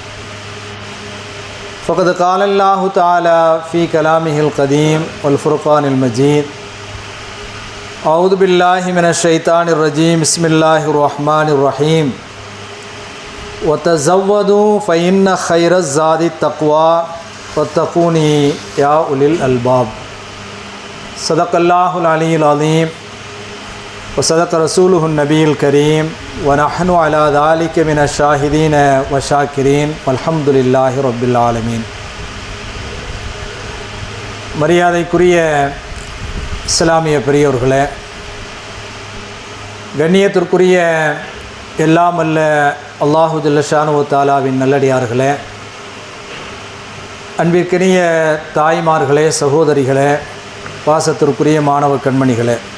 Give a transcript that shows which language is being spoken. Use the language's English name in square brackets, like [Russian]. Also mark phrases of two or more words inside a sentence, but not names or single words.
[Arabic] فقد قال الله تعالى في كلامه القديم والفرقان المجيد أعوذ بالله من الشيطان الرجيم بسم الله الرحمن الرحيم وتزودوا فإن خير الزاد التقوى واتقوني يا أولي الألباب. صدق الله العلي العظيم وصدق رسوله النبي الكريم ونحن على ذلك من الشاهدين والشاكرين والحمد لله رب العالمين. [Tamil] மரியாதைக்குரிய இஸ்லாமிய பெரியோர்களே, கண்ணியத்திற்குரிய எல்லாம் அல்ல அல்லாஹு [Arabic] جل شأنه [Tamil] தாலாவின் நல்லடியார்களே, அன்பிற்கினிய தாய்மார்களே, சகோதரிகளே, பாசத்திற்குரிய மாணவ கண்மணிகளே,